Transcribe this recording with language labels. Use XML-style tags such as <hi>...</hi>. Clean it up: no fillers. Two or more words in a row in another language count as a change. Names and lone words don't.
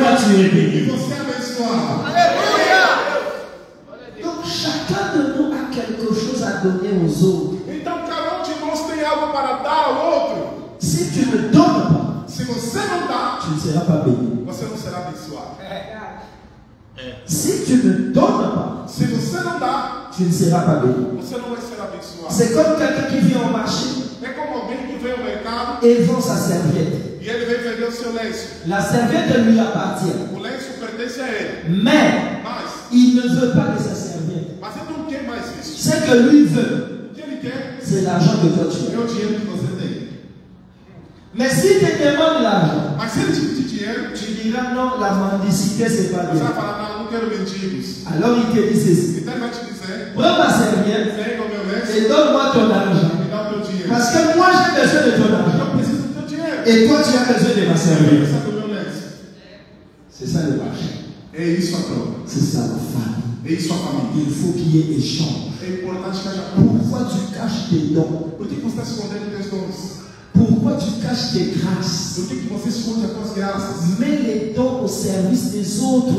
<fr>tu es</fr> <pt>E</pt> <fr>béni.</fr> <pt>você é abençoado.</pt> <fr>Donc chacun de nous a quelque chose à donner aux autres.</fr> <pt>Então cada de nós tem algo para dar ao outro.</pt> <fr>Si tu ne donnes pas,</fr> <pt>Se você não dá,</pt> <fr>tu ne seras pas béni.</fr> <pt>você não será abençoado.</pt> <fr>Si tu ne donnes pas,</fr> <pt>Se você não dá,</pt> <fr>tu ne seras pas béni.</fr> <pt>você não vai ser abençoado.</pt> <fr>C'est comme quelqu'un qui vient au marché</fr> <pt>É como alguém que vem ao mercado</pt> <fr>et vend sa serviette.</fr> <pt>e ele vem vender o seu lenço.</pt> <fr>La serviette lui appartient.</fr> <pt>O lenço pertence a ele.</pt> <fr>Mais</fr> <pt>Mas</pt> <fr>il ne veut pas de sa serviette.</fr> <pt>ele não quer mais isso.</pt> <fr>Ce que lui veut,</fr> <pt>O que ele quer</pt> <fr>c'est l'argent que toi tu</fr> <pt>é</pt> <fr>as.</fr> <pt>o dinheiro que você tem.</pt> <fr>Mais si tu demandes l'argent,</fr> <pt>Mas se ele te pedir dinheiro,</pt> <fr>tu diras non, la mendicité c'est pas</fr> <pt>você vai</pt> <fr>bien.</fr> <pt>falar, não, eu não quero mendigos.</pt> <fr>Alors il te dit ceci.</fr> <pt>Então ele vai te dizer,</pt> <fr>Prends ma serviette</fr> <pt>pega o meu lenço</pt> <fr>et donne-moi ton argent.</fr> <pt>e dá o teu dinheiro.</pt> <fr>Parce que moi j'ai besoin de ton argent.</fr> <pt>Eu preciso do teu dinheiro.</pt> <fr>Et toi tu as besoin de ma serviette.</fr> <pt>Precisa do meu lenço.</pt> <fr>C'est ça le marché.</fr> <pt>É isso a troca.</pt> <fr>C'est ça la famille.</fr> <pt>É isso a família.</pt> <fr>Il faut qu'il y ait échange.</fr> <pt>É importante que haja troca.</pt> <fr>Pourquoi tu caches tes dons?</fr> <pt>Por que você está escondendo teus dons?</pt> <fr>Pourquoi tu caches tes grâces?</fr> <pt>Por que você esconde as tuas graças?</pt> <fr>Mets les dons au service des autres.</fr>